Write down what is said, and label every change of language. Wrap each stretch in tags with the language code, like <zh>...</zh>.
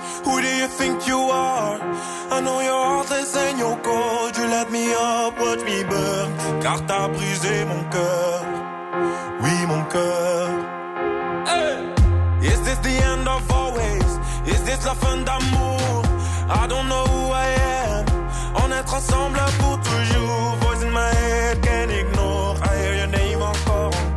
<en>Who do you think you are? I know your heart is in your cold. You let me up, watch me burn.</en> <fr>Car t'as brisé mon cœur. Oui, mon cœur.</fr> <en>Hey! Is this the end of always? Is this</en> <fr>la fin d'amour?</fr> <en>I don't know who I am.</en> <fr>On est ensemble pour toujours.</fr> <en>Voice in my head, can't ignore. I hear your name encore.</en>